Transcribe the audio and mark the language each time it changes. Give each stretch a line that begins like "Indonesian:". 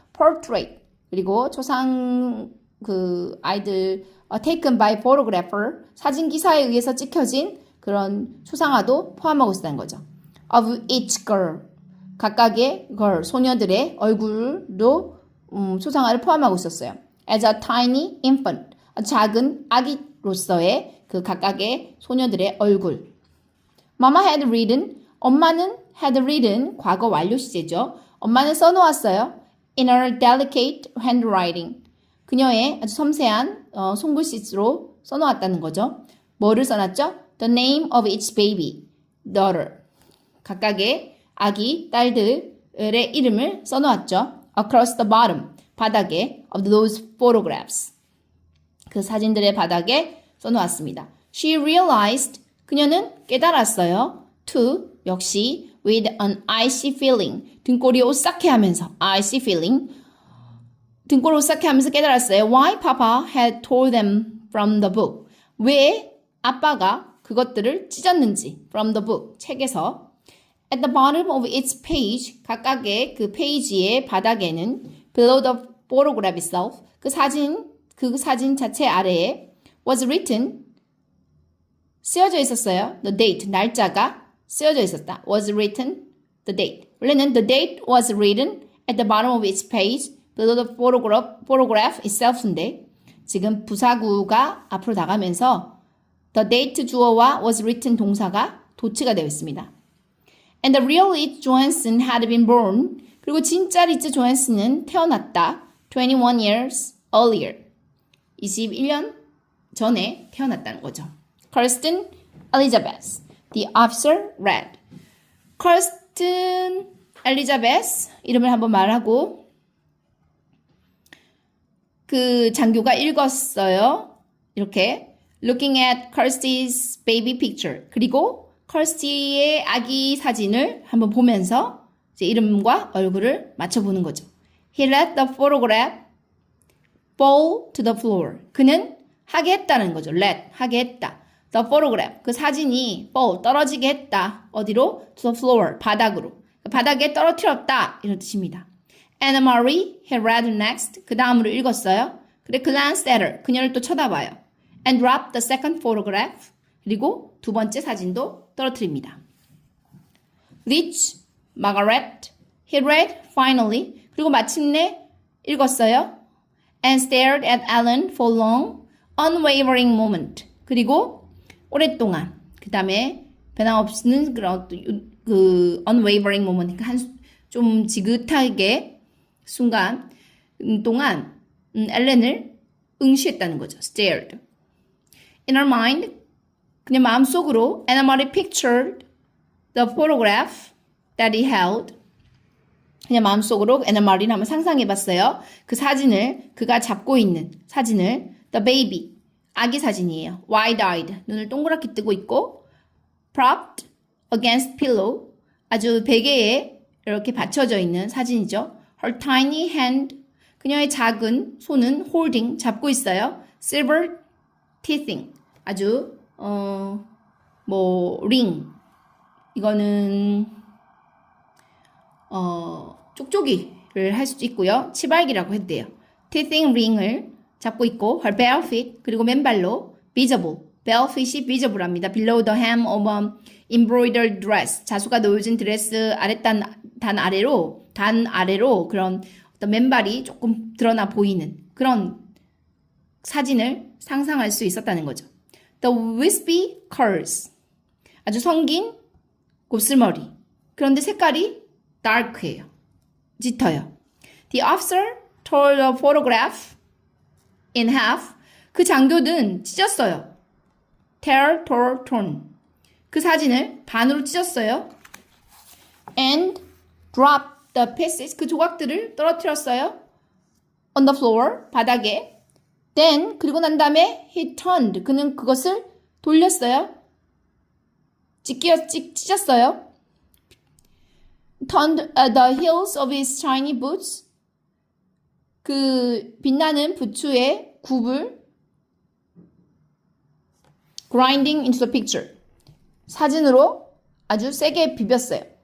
Korean: portrait 그리고 초상 그 아이들
English: taken by photographer
Korean: 사진 기사에 의해서 찍혀진 그런 초상화도 포함하고 있다는 거죠.
English: Of each girl
Korean: 각각의 girl 소녀들의 얼굴도 초상화를 포함하고 있었어요.
English: As a tiny infant
Korean: 작은 아기로서의 그 각각의 소녀들의 얼굴.
English: Mama had written
Korean: 엄마는
English: had written
Korean: 과거 완료 시제죠. 엄마는 써놓았어요.
English: In her delicate handwriting.
Korean: 그녀의 아주 섬세한 손글씨로 써놓았다는 거죠. 뭐를 써놨죠?
English: The name of each baby, daughter.
Korean: 각각의 아기 딸들의 이름을 써놓았죠.
English: Across the bottom,
Korean: 바닥에
English: of those photographs.
Korean: 그 사진들의 바닥에 써놓았습니다.
English: She realized,
Korean: 그녀는 깨달았어요. To, 역시
English: with an icy feeling,
Korean: 등골이 오싹해 하면서
English: icy feeling,
Korean: 등골을 오싹해 하면서 깨달았어요.
English: Why Papa had told them from the book.
Korean: 왜 아빠가 그것들을 찢었는지
English: from the book,
Korean: 책에서.
English: At the bottom of each page,
Korean: 각각의 그 페이지의 바닥에는
English: below the photograph itself,
Korean: 그 사진 자체 아래에
English: was written,
Korean: 쓰여져 있었어요.
English: The date,
Korean: 날짜가 쓰여져 있었다.
English: Was written, the date.
Korean: 원래는
English: the date was written at the bottom of each page, below the photograph itself
Korean: 인데 지금 부사구가 앞으로 나가면서 the date 주어와 was written 동사가 도치가 되어 있습니다.
English: And the real Rich Johansson had been born.
Korean: 그리고 진짜 리츠 조한슨은 태어났다.
English: 21 years earlier.
Korean: 21년 전에 태어났다는 거죠. Kirsten Elizabeth.
English: The officer read.
Korean: Kirsten Elizabeth 이름을 한번 말하고 그 장교가 읽었어요. 이렇게
English: Looking at Kirsty's baby picture.
Korean: 그리고 커스티의 아기 사진을 한번 보면서 이제 이름과 얼굴을 맞춰보는 거죠.
English: He let the photograph fall to the floor.
Korean: 그는 하게 했다는 거죠. let, 하게 했다.
English: The photograph,
Korean: 그 사진이 fall, 떨어지게 했다. 어디로?
English: To the floor,
Korean: 바닥으로. 바닥에 떨어뜨렸다. 이런 뜻입니다.
English: Anna Marie, he read next.
Korean: 그 다음으로 읽었어요. 그래,
English: glanced at her.
Korean: 그녀를 또 쳐다봐요.
English: And dropped the second photograph.
Korean: 그리고 두 번째 사진도 떨어뜨립니다.
English: Rich, Margaret, he read finally.
Korean: 그리고 마침내 읽었어요.
English: And stared at Ellen for long, unwavering moment.
Korean: 그리고 오랫동안, 그 다음에 변함없는 그런 그
English: unwavering moment,
Korean: 좀 지긋하게 순간 동안 엘렌을 응시했다는 거죠.
English: stared. In her mind,
Korean: 그녀 마음속으로
English: Anna Marie pictured the photograph that he held.
Korean: 그녀 마음속으로 Anna Marie를 한번 상상해봤어요. 그 사진을, 그가 잡고 있는 사진을
English: the baby,
Korean: 아기 사진이에요.
English: wide-eyed,
Korean: 눈을 동그랗게 뜨고 있고
English: propped against pillow,
Korean: 아주 베개에 이렇게 받쳐져 있는 사진이죠.
English: Her tiny hand,
Korean: 그녀의 작은 손은
English: holding,
Korean: 잡고 있어요.
English: silver teething,
Korean: 아주
English: ring.
Korean: 이거는, 쪽쪽이를 할 수도 있고요. 치발기라고 해도 돼요.
English: teething ring을 잡고 있고, her bare feet,
Korean: 그리고 맨발로,
English: visible.
Korean: bare feet이 visible 합니다.
English: below the hem of an embroidered dress.
Korean: 자수가 놓여진 드레스 단 아래로 그런 어떤 맨발이 조금 드러나 보이는 그런 사진을 상상할 수 있었다는 거죠.
English: The wispy curls.
Korean: 아주 성긴 곱슬머리. 그런데 색깔이 dark해요. 짙어요.
English: The officer tore the photograph in half.
Korean: 그 장교는 찢었어요. tear, tore, torn. 그 사진을 반으로 찢었어요.
English: And dropped the pieces.
Korean: 그 조각들을 떨어뜨렸어요.
English: On the floor.
Korean: 바닥에.
English: Then
Korean: 그리고 난 다음에
English: he turned.
Korean: 그는 그것을 돌렸어요. 찢었어요.
English: Turned the heels of his shiny boots.
Korean: 그 빛나는 부츠의 굽을
English: grinding into the picture.
Korean: 사진으로 아주 세게 비볐어요.